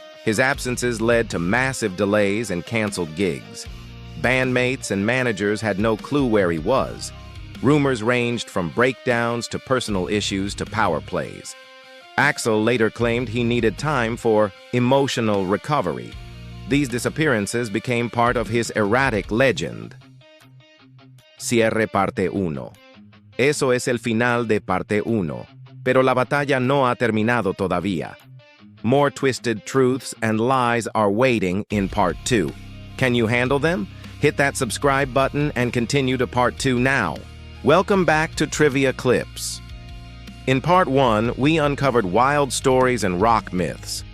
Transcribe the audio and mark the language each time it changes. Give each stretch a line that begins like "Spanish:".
English: His absences led to massive delays and canceled gigs. Bandmates and managers had no clue where he was. Rumors ranged from breakdowns to personal issues to power plays. Axl later claimed he needed time for emotional recovery. These disappearances became part of his erratic legend.
Spanish: Cierre parte 1. Eso es el final de parte 1, pero la batalla no ha terminado todavía.
English: More twisted truths and lies are waiting in part 2. Can you handle them? Hit that subscribe button and continue to part 2 now. Welcome back to Trivia Clips. In part 1, we uncovered wild stories and rock myths.